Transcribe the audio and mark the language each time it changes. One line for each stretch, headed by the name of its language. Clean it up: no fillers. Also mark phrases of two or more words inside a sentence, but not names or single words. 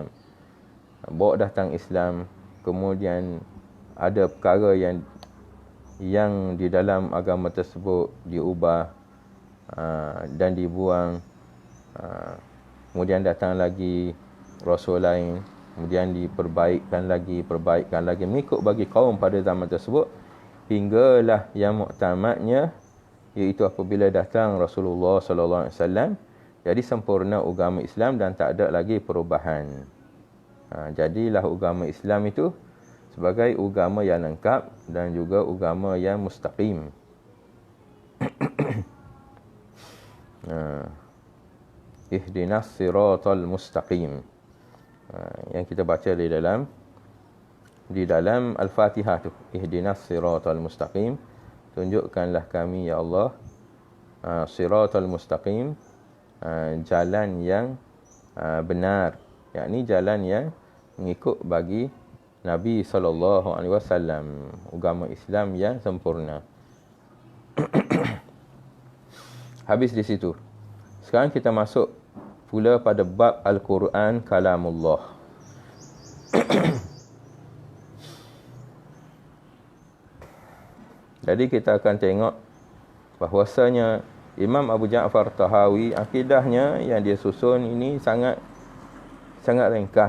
Malay: Bawa datang Islam, kemudian ada perkara yang di dalam agama tersebut diubah dan dibuang. Kemudian datang lagi Rasul lain, kemudian diperbaikan lagi, mengikut bagi kaum pada zaman tersebut, hinggalah yang muktamadnya, iaitu apabila datang Rasulullah
Arabic: صلى الله عليه وسلم,
Malay: jadi sempurna agama Islam dan tak ada lagi perubahan. Jadilah agama Islam itu sebagai agama yang lengkap dan juga agama yang mustaqim.
Arabic: اهدنا الصراط المستقيم.
Malay: Yang kita baca di dalam Al-Fatihah tu,
Arabic: اهدنا الصراط المستقيم,
Malay: tunjukkanlah kami ya Allah
Arabic: الصراط المستقيم,
Malay: jalan yang benar, yakni jalan yang mengikut bagi Nabi
Arabic: صلى الله عليه وسلم,
Malay: agama Islam yang sempurna. Habis di situ. Sekarang kita masuk pula pada bab Al-Quran kalamullah. Jadi kita akan tengok bahwasanya Imam Abu Ja'far Tahawi, akidahnya yang dia susun ini sangat ringkas.